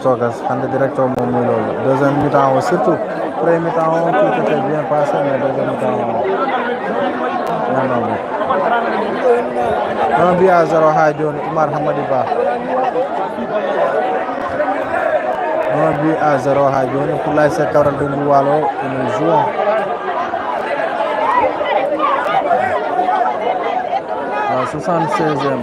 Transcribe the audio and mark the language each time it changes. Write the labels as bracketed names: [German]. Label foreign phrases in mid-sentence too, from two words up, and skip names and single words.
[Wolof] Sogas hande [French] directeur [Wolof] moom muy loolu [French] deuxième mi-temps surtout premier mi-temps tout était bien passé mais deuxième mi-temps non 1 but à 0 [Fula] ha joni [French] Oumar Hamady Ba 1 but à 0 [Fula] ha joni [French] pour l'AS Kaolack de Ndioual et nous jouons la 76e.